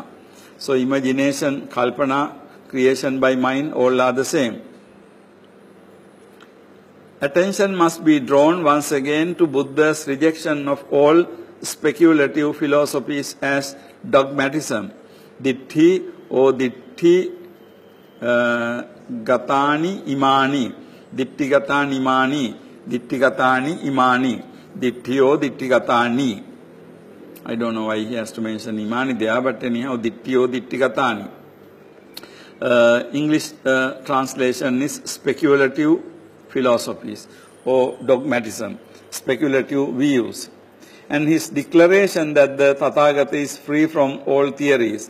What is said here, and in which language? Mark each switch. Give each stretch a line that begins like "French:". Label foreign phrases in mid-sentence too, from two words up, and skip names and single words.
English: So imagination, kalpana, creation by mind, all are the same. Attention must be drawn once again to Buddha's rejection of all speculative philosophies as dogmatism.
Pali: Ditti or ditti gatani imani. Ditti gatani imani. Ditti gatani imani. Ditti or ditti gatani.
English: I don't know why he has to mention imani there, but anyhow, ditti or
Pali: ditti gatani.
English: English translation is speculative philosophies or dogmatism, speculative views. And his declaration that the Tathagata is free from all theories.